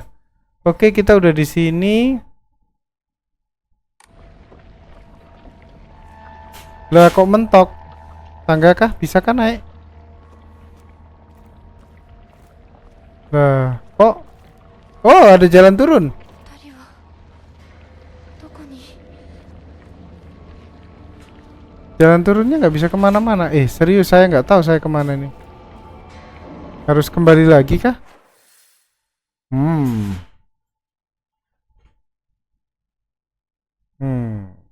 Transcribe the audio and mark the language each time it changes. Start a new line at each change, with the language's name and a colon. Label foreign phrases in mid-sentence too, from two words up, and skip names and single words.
Indonesian: Oke, kita udah di sini. Lah kok mentok? Tangga kah? Bisa kan naik? Lah, kok? Oh, ada jalan turun.
Japanese: 二人はどこに。
Indonesian: Jalan turunnya nggak bisa kemana-mana. Serius saya nggak tahu saya kemana nih. Harus kembali lagi kah? Hmm. Hmm.